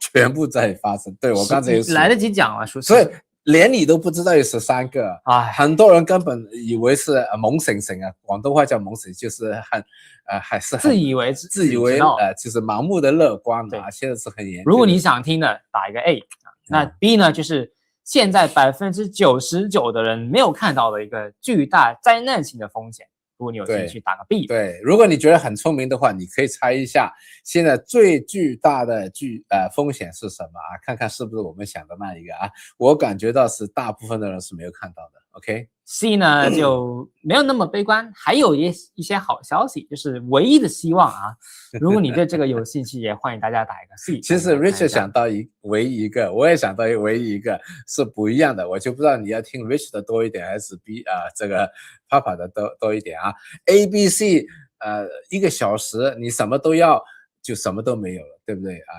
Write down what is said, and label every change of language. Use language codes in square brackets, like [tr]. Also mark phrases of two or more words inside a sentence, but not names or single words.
[zh] 全部在發生。對，我剛才也來得及講了，所以連你都不知道有13個，很多人根本以為是懵醒醒啊，廣東話叫懵醒，就是還是自以為就是盲目的樂觀啊。現在是很嚴重。如果你想聽的，打一個 A，那 B 呢，就是現在99%的人沒有看到的一個巨大災難性的風險。如果你有興趣，打個 B。對，如果你覺得很聰明的話，你可以猜一下現在最巨大的風險是什麼啊？看看是不是我們想的那一個啊？我感覺到是大部分的人是沒有看到的。OK。C 呢就沒有那麼悲觀，還有一些好消息，就是唯一的希望啊。如果你對這個有興趣，也歡迎大家打一個 C。其實 Richard 想到唯一一個，我也想到唯一一個是不一樣的，我就不知道你要聽 Richard 的多一點，還是 B 這個 Papa 的多一點啊。ABC 1個小時你什麼都要，就什麼都沒有了，對不对啊？